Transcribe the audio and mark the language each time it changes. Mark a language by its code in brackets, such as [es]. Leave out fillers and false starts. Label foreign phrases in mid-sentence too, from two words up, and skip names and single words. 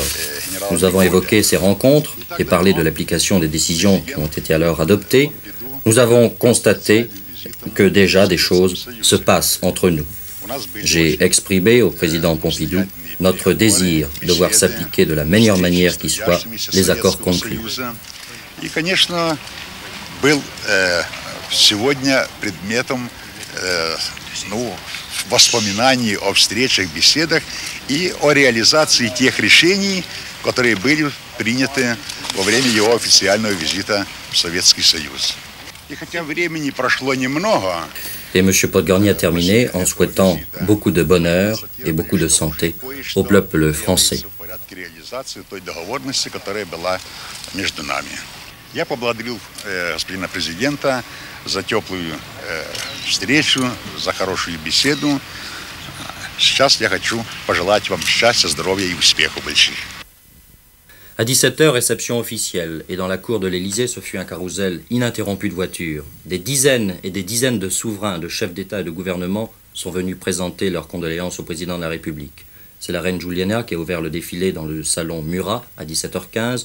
[fr] Nous avons évoqué ces rencontres et parlé de l'application des décisions qui ont été alors adoptées. Nous avons constaté que déjà des choses se passent entre nous. J'ai exprimé au président Pompidou notre désir de voir s'appliquer de la meilleure manière qui soit les accords conclus. [ru] Воспоминаний о встречах, беседах и о реализации тех решений, которые были приняты во время его официального визита в Советский Союз. И хотя времени прошло немного, [fr] Et M. Podgorny a terminé en souhaitant beaucoup de bonheur et beaucoup de santé au peuple français. [ru] Я поблагодарил господина президента за теплую встречу, за хорошую беседу. Сейчас я хочу пожелать вам счастья, здоровья и успехов больших. [fr] À 17h, réception officielle, et dans la cour de l'Élysée, ce fut un carrousel ininterrompu de voitures. Des dizaines et des dizaines de souverains, de chefs d'État et de gouvernement sont venus présenter leurs condoléances au président de la République. C'est la reine Juliana qui a ouvert le défilé dans le salon Murat à 17h15.